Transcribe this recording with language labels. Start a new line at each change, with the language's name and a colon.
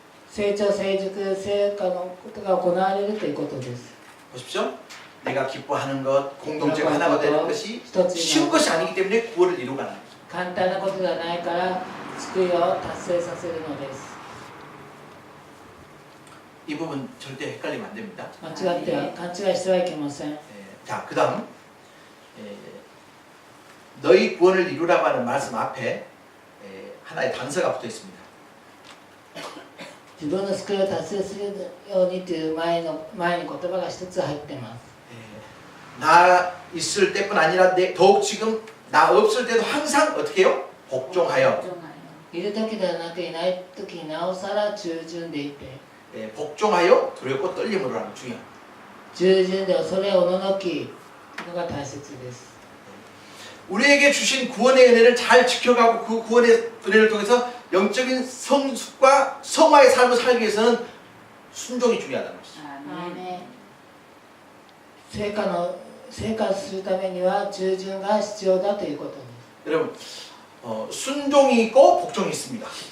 Japanese: 成長成熟成果のことが行われるということです。
Korean: 보십시오. 내가 기뻐하는 것, 공동체가 하나가 되는 것이 쉬운 것이 아니기 때문에 구원을 이루어가는 거죠.
Japanese: 簡単なことではないから救いを達成させるのです。
Korean: 이 부분 절대 헷갈리면 안 됩니다.
Japanese: 間違っては勘違いしてはいけません。
Korean: 자, 그 다음 너희 구원을 이루라고 하는 말씀 앞에 하나의 단서가 붙어 있습니다.
Japanese: 自分の救いを達成するようにという前に言葉が一つ入っています。
Korean: 나 있을 때뿐 아니라 더욱 지금 나 없을 때도 항상 어떻게 해요? 복종하여.
Japanese: いる時ではなくいない時になおさら従順でいて
Korean: 복종하여 두렵고 떨림으로 하는 중요합니다.
Japanese: 従順で恐れおののきのが大切です。
Korean: 우리에게 주신 구원의 은혜를 잘 지켜가고 그 구원의 은혜를 통해서 영적인 성숙과 성화의 삶을 살기 위해서는 순종이 중요하다는 것이죠.
Japanese: 生活するためには従順が必要だということです。
Korean: 여러분 순종이 있고 복종이 있습니다.